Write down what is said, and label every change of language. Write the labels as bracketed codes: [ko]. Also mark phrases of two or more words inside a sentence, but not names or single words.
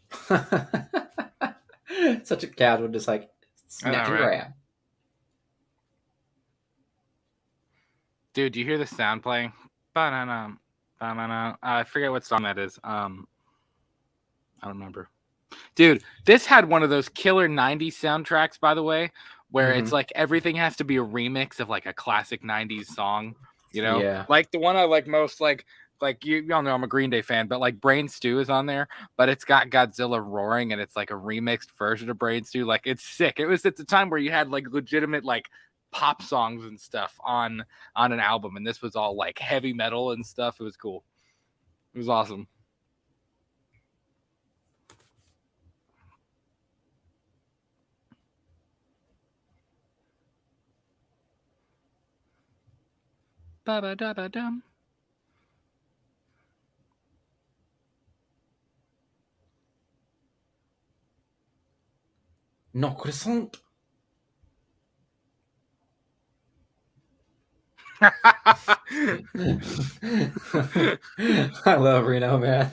[en] Such a casual, just like I snatch know, and right? grab. Dude, do you hear the sound playing? Ba-na-na, ba-na-na. I forget what song that is. I don't remember. Dude, this had one of those killer 90s soundtracks, by the way, where it's Mm-hmm. like everything has to be a remix of like a classic 90s song, you know? Yeah. Like the one I like most, like y'all know I'm a Green Day fan, but like Brain Stew is on there, but it's got Godzilla roaring and it's like a remixed version of Brain Stew. Like it's sick. It was at the time where you had like legitimate like pop songs and stuff on an album, and this was all like heavy metal and stuff. It was cool. It was awesome. Ba-ba-da-ba-dum. No croissant. I love Reno, man.